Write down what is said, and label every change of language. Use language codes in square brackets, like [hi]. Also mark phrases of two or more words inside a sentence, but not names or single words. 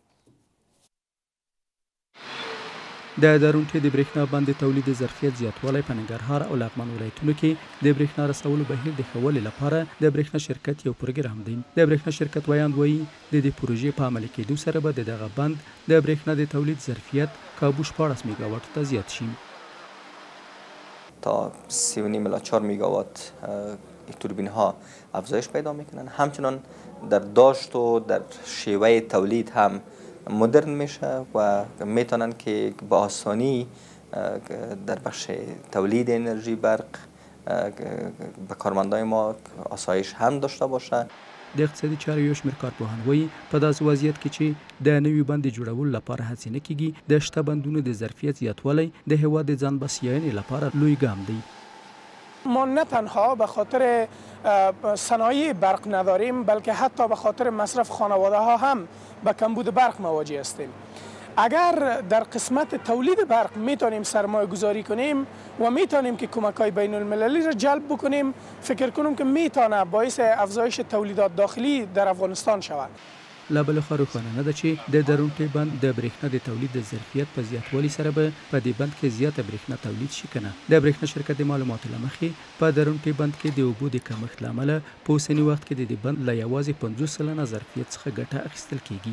[ps] د درونټې د برېښنا بند د تولید ظرفیت زیاتوالی په ننګرهار او لغمان ولایتونو کې د برېښنا رسولو بهیر د ښه والي لپاره د برېښنا شرکت یو پروګرام دی. د برېښنا شرکت ویاند وایي د دې پروژې په عملي کېدو سره به د دغه بند د برېښنا د تولید ظرفیت کابو 14 میگاوات ته زیات شي. [fa] تا 3.5 الی 4 میگاوات توربین ها افزایش پیدا میکنن. همچنان در داشت و در شیوه تولید هم مدرن میشه و میتونن که به آسانی در بخش تولید انرژی برق به کارمندای ما آسایش هم داشته باشه. [ps] د اقتصادي چارو یو شمېر کارپوهان وایي په داسې وضعیت کې چې د نوي بند جوړولو لپاره هڅې نه کیږي د شته بندونو د ظرفیت زیاتوالی د هېواد د ځان بسیاینې لپاره لوی ګام دی. [fa] ما نه تنها به خاطر صنایع برق نداریم بلکه حتی به خاطر مصرف خانواده ها هم به کمبود برق مواجه هستیم. اگر در قسمت تولید برق میتونیم سرمایه گذاری کنیم و میتونیم که کمک های بین المللی را جلب بکنیم، فکر کنم که میتونه باعث افزایش تولیدات داخلی در افغانستان شود. [ps] لا بل خو روښانه نه ده چې د درونټې بند د برېښنا د تولید د ظرفیت په زیاتوالي سره به په دې بند کې زیاته برېښنا تولید شي که نه. د برېښنا شرکت د معلوماتو له مخې په درونټې بند کې د اوبو د کمښت له امله په اوسني وخت کې د دې بند له یوازې 50% ظرفیت څخه ګټه اخیستل کیږي.